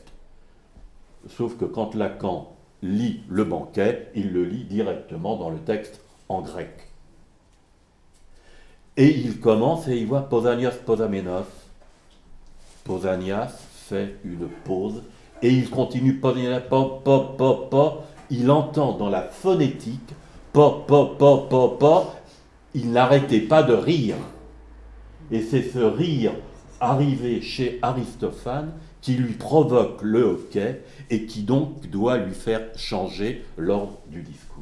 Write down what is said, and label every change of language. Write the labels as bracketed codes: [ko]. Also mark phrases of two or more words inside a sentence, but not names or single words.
[fr] Sauf que quand Lacan lit le banquet, il le lit directement dans le texte en grec. Et il commence et il voit Pausanias Pausamenos. Pausanias fait une pause et il continue Pausanias, po, po, po, po. Il entend dans la phonétique po, po, po, po, po. Il n'arrêtait pas de rire. Et c'est ce rire arrivé chez Aristophane qui lui provoque le hoquet et qui donc doit lui faire changer l'ordre du discours.